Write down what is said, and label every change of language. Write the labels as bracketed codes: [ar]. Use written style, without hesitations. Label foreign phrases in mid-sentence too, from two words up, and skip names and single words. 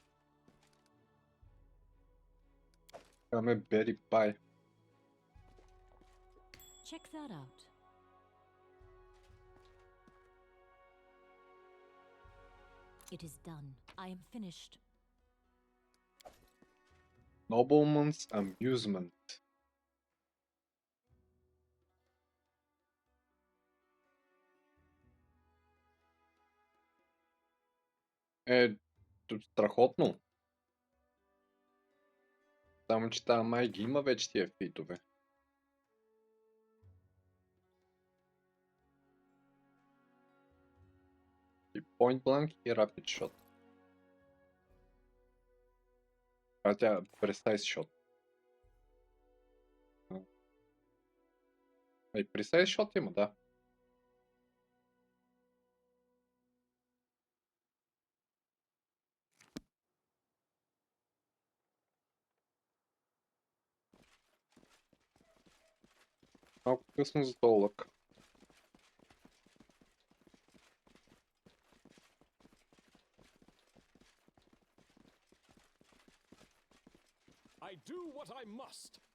[en] I'm a berry pie. Check that out. It is done. I am finished. Nobleman's amusement. [bg] Страхотно. Само че тази май ги има вече тия фитове. И Point Blank и Rapid Shot. Тя Precise Shot. И Precise Shot има, да. Малко късно за този лък. [en] I do what I must.